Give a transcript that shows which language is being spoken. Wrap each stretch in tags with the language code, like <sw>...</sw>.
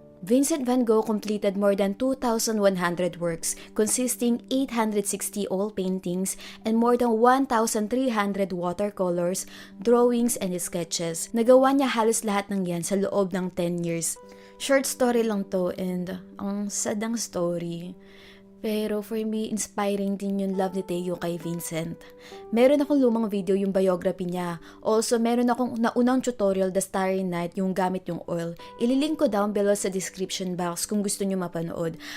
<en>Vincent van Gogh completed more than 2,100 works consisting 860 oil paintings and more than 1,300 watercolors, drawings, and sketches.</en> <tl>Nagawa niya halos lahat ng yan sa loob ng 10 years. Short story lang to and ang sadang story. Pero</tl> <en>for me,</en> <tl>inspiring din yung love ni Theo kay Vincent. Meron akong lumang video yung biography niya. Also, meron akong naunang tutorial, The Starry Night, yung gamit yung oil. Ililink ko down below sa description box kung gusto nyo mapanood.</tl>